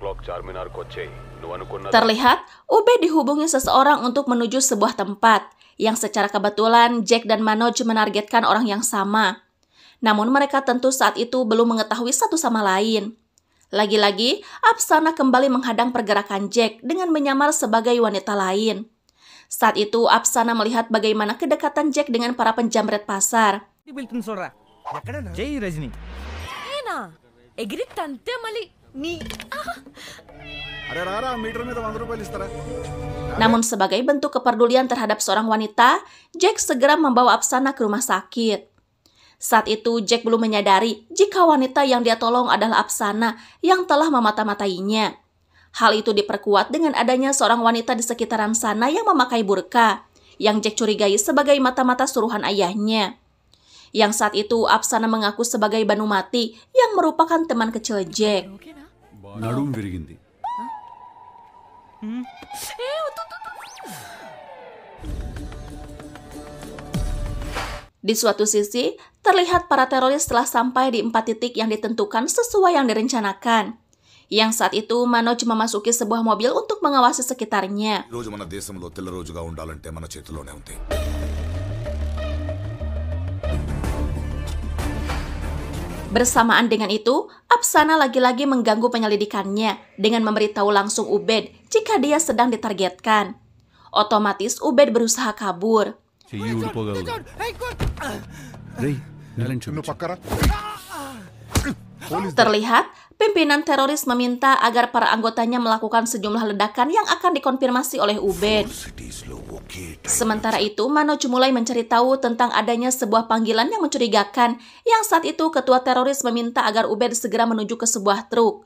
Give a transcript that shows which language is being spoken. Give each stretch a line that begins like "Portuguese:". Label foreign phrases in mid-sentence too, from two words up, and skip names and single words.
Indonesian: Terlihat, Ubed dihubungi seseorang untuk menuju sebuah tempat yang secara kebetulan Jack dan Manoj menargetkan orang yang sama. Namun mereka tentu saat itu belum mengetahui satu sama lain. Lagi-lagi, Apsana kembali menghadang pergerakan Jack dengan menyamar sebagai wanita lain. Saat itu, Apsana melihat bagaimana kedekatan Jack dengan para penjamret pasar.
Telugu: అరే రారా మీటర్ మీద 100 రూపాయలు ఇస్తారా?
Indonesian: Namun sebagai bentuk kepedulian terhadap seorang wanita, Jack segera membawa Apsana ke rumah sakit. Saat itu Jack belum menyadari jika wanita yang dia tolong adalah Apsana yang telah memata-matainya. Hal itu diperkuat dengan adanya seorang wanita di sekitaran sana yang memakai burka, yang Jack curigai sebagai mata-mata suruhan ayahnya. Yang saat itu Apsana mengaku sebagai Banumati yang merupakan teman kecil Jack.
Telugu: నడుం విరిగింది.
Indonesian: Di suatu sisi, terlihat para teroris telah sampai di 4 titik yang ditentukan sesuai yang direncanakan. Yang saat itu Manoj memasuki sebuah mobil untuk mengawasi sekitarnya.
Telugu: రోజు మన దేశంలో తెల్ల రోజుగా ఉండాలంటే మన చేతిలోనే ఉంది.
Indonesian: Bersamaan dengan itu, Apsana lagi-lagi mengganggu penyelidikannya dengan memberitahu langsung Ubed jika dia sedang ditargetkan. Otomatis Ubed berusaha kabur.
Telugu: చెయ్యి ఊడిపోగలదు. రేయ్ బ్యాలెన్స్ నువ్వు పక్కరా.
Indonesian: Terlihat, pimpinan teroris meminta agar para anggotanya melakukan sejumlah ledakan yang akan dikonfirmasi oleh Ubed. Sementara itu, Manoj mulai mencari tahu tentang adanya sebuah panggilan yang mencurigakan, yang saat itu ketua teroris meminta agar Ubed segera menuju ke sebuah truk.